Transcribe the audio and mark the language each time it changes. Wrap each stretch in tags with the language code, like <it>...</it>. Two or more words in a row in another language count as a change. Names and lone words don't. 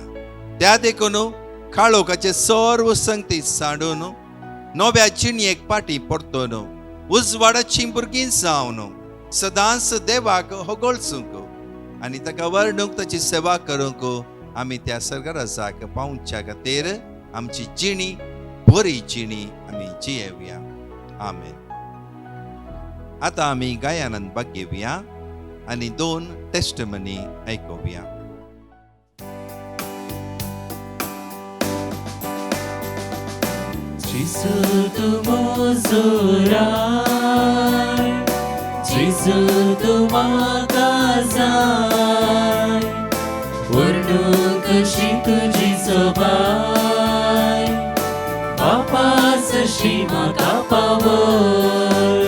<kok>त्या देखून काळोखाचे सर्व संगती सांडून नव्या जिणयेक फाटीं परतून उजवाडाची भुरगीं जावन सदांच देवाक होगळसूंक आनी ताका वर्णूंक ताची सेवा करूंक आमी त्या सर्गराजाक पावच्या खातीर आमची जिणी बरी जिणी आमी जियेवया. आमेन. आतां आमी गायनांत भाग घेवया आनी 2 टेस्टमनी आयकुया. Jesu tu mozo rai, Jesu tu magazai, Urdu kashi tuji sobai, Papa sashi makapavoi.</kok>